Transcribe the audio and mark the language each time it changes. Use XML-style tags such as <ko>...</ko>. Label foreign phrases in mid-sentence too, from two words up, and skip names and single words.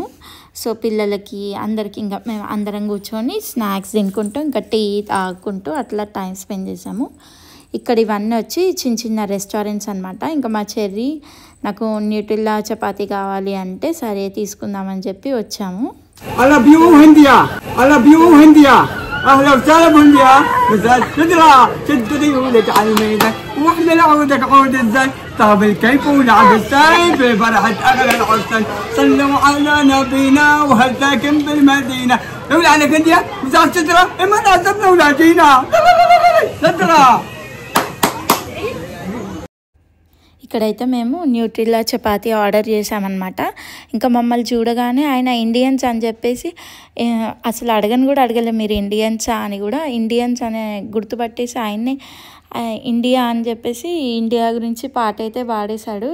<te>సో పిల్లలకి అందరికి ఇంకా మేము అందరం కూర్చొని స్నాక్స్ తినుకుంటూ ఇంకా టీ తాగుకుంటూ అట్లా</te> <en>time spend</en> <te>చేసాము. ఇక్కడ ఇవన్నీ వచ్చి చిన్న చిన్న రెస్టారెంట్స్ అనమాట. ఇంకా మా చెర్రీ నాకు న్యూట్రిల్లా చపాతీ కావాలి అంటే సరే తీసుకుందామని చెప్పి వచ్చాము.</te> <ar>اهلا وسهلا بنديا مساء تدرى شد ذيولك على الميدان واحنا نعودك عود الزين طاب الكيف ولعب السايب بفرحة اغلى العسل صلوا على نبينا وهزاكم بالمدينة نقول على بنديا مساء تدرى اما نعزبنا ولا جينا تدرى.</ar> <te>ఇక్కడైతే మేము న్యూట్రిల్లా చపాతీ ఆర్డర్ చేసామన్నమాట. ఇంకా మమ్మల్ని చూడగానే ఆయన ఇండియన్స్ అని చెప్పేసి అసలు అడగని కూడా అడగలేదు మీరు ఇండియన్సా అని కూడా. ఇండియన్స్ అనే గుర్తుపట్టేసి ఆయన్నే ఇండియా అని చెప్పేసి ఇండియా గురించి పాట అయితే పాడేశాడు.</te>